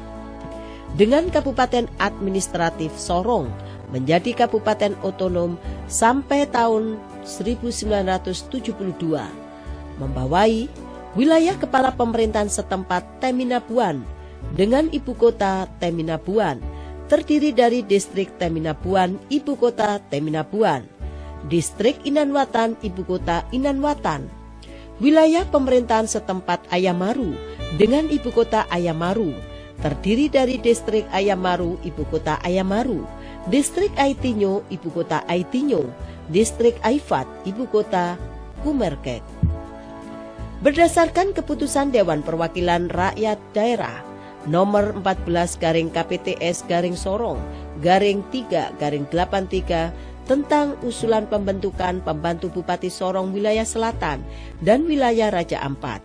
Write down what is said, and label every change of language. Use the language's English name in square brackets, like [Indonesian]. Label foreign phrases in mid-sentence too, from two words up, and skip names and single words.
[Indonesian] Dengan Kabupaten Administratif Sorong menjadi kabupaten otonom sampai tahun 1972, membawahi wilayah kepala pemerintahan setempat Teminabuan dengan ibu kota Teminabuan, terdiri dari distrik Teminabuan, ibu kota Teminabuan, distrik Inanwatan, ibu kota Inanwatan, wilayah pemerintahan setempat Ayamaru dengan ibu kota Ayamaru, terdiri dari distrik Ayamaru, ibu kota Ayamaru, distrik Aitinyo, ibu kota Aitinyo, distrik Aifat, ibu kota Kumerkek. Berdasarkan keputusan Dewan Perwakilan Rakyat Daerah nomor 14/KPTS/Sorong/3/83 tentang usulan pembentukan pembantu Bupati Sorong wilayah Selatan dan wilayah Raja Ampat.